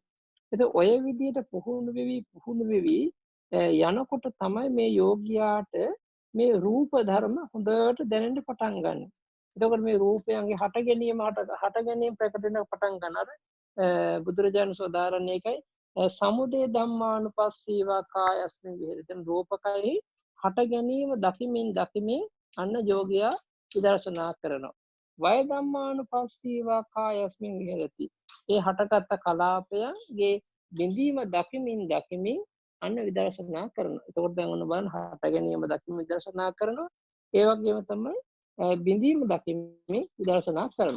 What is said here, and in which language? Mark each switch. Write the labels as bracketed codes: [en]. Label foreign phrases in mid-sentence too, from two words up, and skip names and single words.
[si] එතකොට ඔය විදිහට පුහුණු වෙවි යනකොට තමයි මේ යෝගියාට මේ රූප ධර්ම හොඳට දැනෙන්න පටන් ගන්න. එතකොට මේ රූපයන්ගේ හට ගැනීම ප්‍රකට වෙන පටන් ගන්නවා. බුදුරජාණන් සෝදාරණ එකයි [pi] සමුදය ධම්මානුපස්සීවා කායස්මින් විහෙරති. [si] රූපකයි හට ගැනීම දකිමින් අන්න යෝගියා විදර්ශනා කරනවා. [pi] වය ධම්මානුපස්සීවා කායස්මින් විහෙරති. [si] ඒ හටගත් කලාපයන්ගේ බිඳීම දකිමින් අන්න විදර්ශනා කරනවා. එතකොට දැන් ඔන්න බලන්න හට ගැනීම දකිමින් විදර්ශනා කරනවා. ඒ වගේම තමයි බිඳීම දකිමින් විදර්ශනා කරනවා.